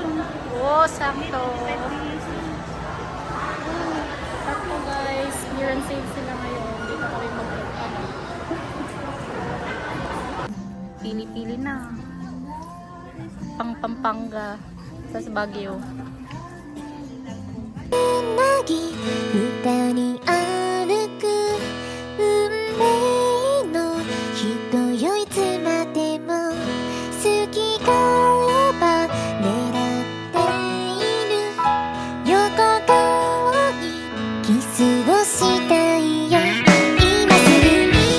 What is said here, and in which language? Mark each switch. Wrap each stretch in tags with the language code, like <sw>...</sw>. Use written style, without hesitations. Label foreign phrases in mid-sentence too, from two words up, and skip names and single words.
<tl>Oh, sakto. Sakto guys.</tl> <en>Clearance sale</en> <tl>sila ngayon. Dito kami mag-ano. Pili-pili na. Pampanga sa Baguio.</tl> <ja>歌に歩く運命の人よ、いつまでも好きがあれば狙っている横顔にキスをしたいよ今すぐに。</ja>